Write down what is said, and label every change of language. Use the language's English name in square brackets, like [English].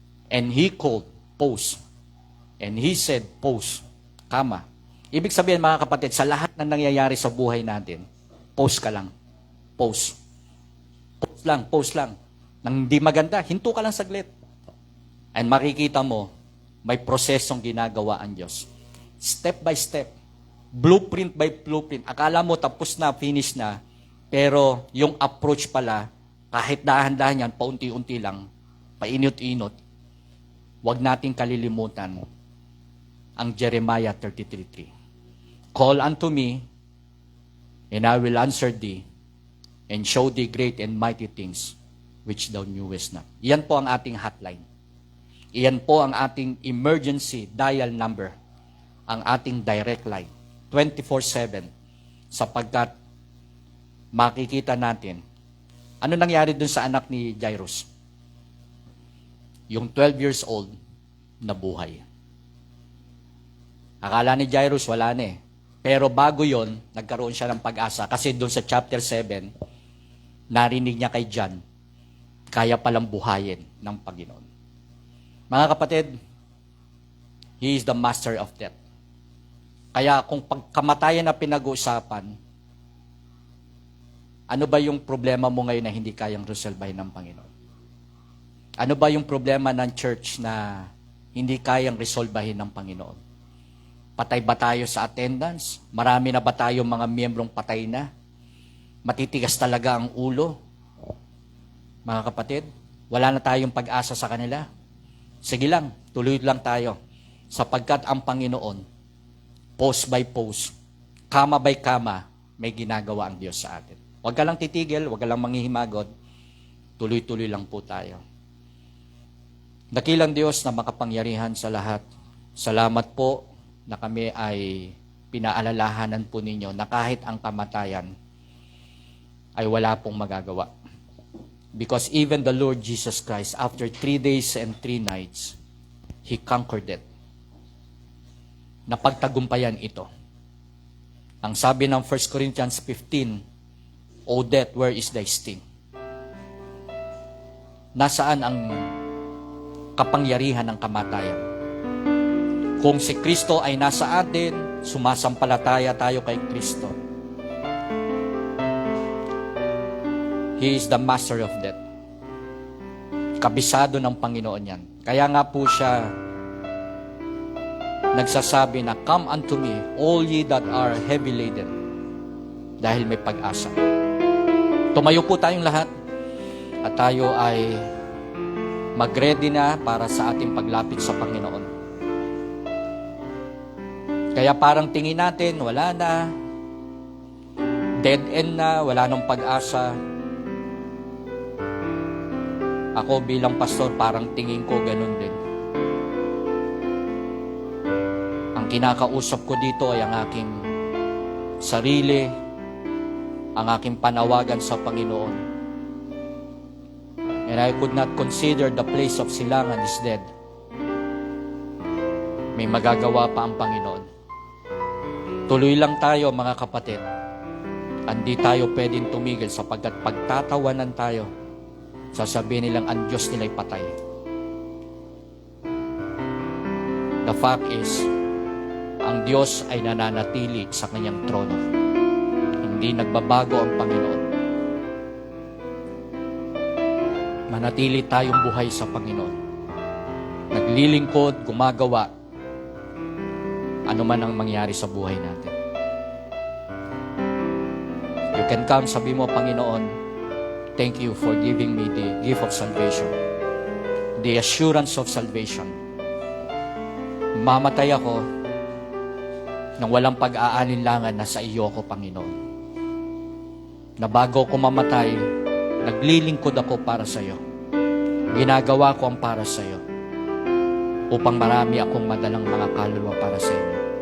[English] And he called, pause. And he said, pause. Kama. [Filipino] Ibig sabihin mga kapatid, sa lahat ng nangyayari sa buhay natin, pause ka lang. Pause. Pause lang. Nang hindi maganda, hinto ka lang saglit. And makikita mo, may prosesong ginagawa ang Diyos. [English] Step by step, blueprint by blueprint. [Filipino] Akala mo tapos na, finish na, pero yung approach pala, kahit dahan-dahan yan, paunti-unti lang, painot-inot, huwag nating kalilimutan ang Jeremiah 33:3. [English] Call unto me, and I will answer thee, and show thee great and mighty things which thou knewest not. [Filipino] Iyan po ang ating hotline. Iyan po ang ating emergency dial number, ang ating direct line, 24/7, sapagkat makikita natin, ano nangyari dun sa anak ni Jairus? Yung 12 years old, nabuhay. Akala ni Jairus, wala na eh. Pero bago yon, nagkaroon siya ng pag-asa. Kasi doon sa chapter 7, narinig niya kay John, kaya palang buhayin ng Panginoon. Mga kapatid, [English] He is the master of death. [Filipino] Kaya kung pagkamatayan na pinag-uusapan, ano ba yung problema mo ngayon na hindi kayang resolbahin ng Panginoon? Ano ba yung problema ng church na hindi kayang resolbahin ng Panginoon? Patay ba tayo sa attendance? Marami na ba tayong mga miyembrong patay na? Matitigas talaga ang ulo? Mga kapatid, wala na tayong pag-asa sa kanila. Sige lang, tuloy lang tayo. Sapagkat ang Panginoon, post by post, kama by kama, may ginagawa ang Diyos sa atin. Huwag ka lang titigil, huwag ka lang manghihimagod. Tuloy-tuloy lang po tayo. Dakilang Diyos na makapangyarihan sa lahat. Salamat po na kami ay pinaalalahanan po ninyo na kahit ang kamatayan ay wala pong magagawa. [English] Because even the Lord Jesus Christ, after 3 days and 3 nights, He conquered it. [Filipino] Napagtagumpayan ito. Ang sabi ng [English] 1 Corinthians 15, O death, where is thy sting? [Filipino] Nasaan ang kapangyarihan ng kamatayan? Kung si Kristo ay nasa atin, sumasampalataya tayo kay Kristo. [English] He is the master of death. [Filipino] Kabisado ng Panginoon yan. Kaya nga po siya nagsasabi na, [English] Come unto me, all ye that are heavy laden. [Filipino] Dahil may pag-asa. Tumayo po tayong lahat at tayo ay mag-ready na para sa ating paglapit sa Panginoon. Kaya parang tingin natin, wala na, dead end na, wala nang pag-asa. Ako bilang pastor, parang tingin ko ganun din. Ang kinakausap ko dito ay ang aking sarili, ang aking panawagan sa Panginoon. [English] And I could not consider the place of silangan is dead. [Filipino] May magagawa pa ang Panginoon. Tuloy lang tayo mga kapatid. Hindi tayo pwedeng tumigil sapagkat pagtatawanan tayo, sasabihin nilang ang Diyos nila'y patay. [English] The fact is, [Filipino] ang Diyos ay nananatili sa kanyang trono. Hindi nagbabago ang Panginoon. Manatili tayong buhay sa Panginoon. Naglilingkod, gumagawa, ano man ang mangyari sa buhay natin. [English] You can come, [Filipino] sabi mo, [English] Panginoon, thank you for giving me the gift of salvation. The assurance of salvation. [Filipino] Mamatay ako nang walang pag-aalinlangan na sa iyo ko, Panginoon. Na bago ko mamatay, naglilingkod ako para sa iyo. Ginagawa ko ang para sa iyo upang marami akong madalang mga kaluluwa para sa inyo.